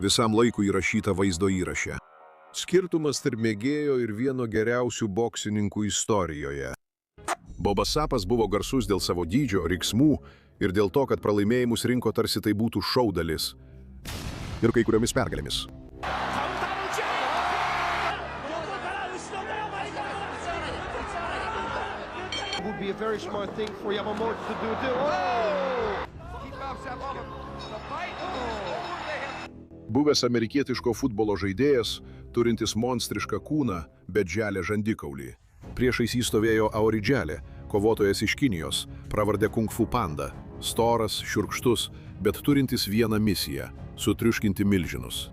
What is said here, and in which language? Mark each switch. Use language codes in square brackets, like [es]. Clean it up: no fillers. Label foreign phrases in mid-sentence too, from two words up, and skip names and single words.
[lt] visam laikui įrašyta vaizdo įraše. Skirtumas tarp mėgėjo ir vieno geriausių boksininkų istorijoje. Bobas Sappas buvo garsus dėl savo dydžio, riksmų ir dėl to, kad pralaimėjimus rinko tarsi tai būtų šou dalis. Ir kai kuriomis pergalėmis. [en] Would be a very smart thing for Yamamoto to do too. Oh! He bounces up on him. The fight. Oh! [lt] Buvęs amerikietiško futbolo žaidėjas, turintis monstrišką kūną, bet želę žandikaulį. Priešais jį stovėjo Aoridželė, kovotojas iš Kinijos, pravardė Kung Fu Panda, storas, šiurkštus, bet turintis vieną misiją – sutriuškinti milžinus.